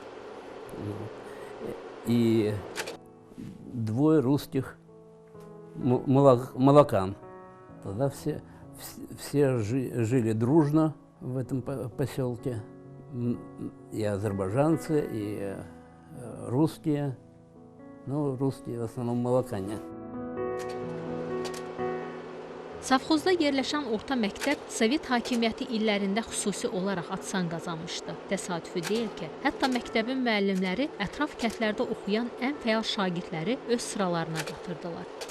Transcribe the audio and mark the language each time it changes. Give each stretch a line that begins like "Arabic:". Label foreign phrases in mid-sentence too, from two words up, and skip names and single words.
Russian: И 2 русских молокан. Тогда все жили дружно в этом поселке. И азербайджанцы, и русские. Ну, русские в основном молокане.
Azerbaijani: Safxozda yerləşən orta məktəb Sovet hakimiyyəti illərində xüsusi olaraq ad-san qazanmışdı. Təsadüfi deyil ki, hətta məktəbin müəllimləri ətraf kəndlərdə oxuyan ən fəal şagirdləri öz sıralarına qatırdılar.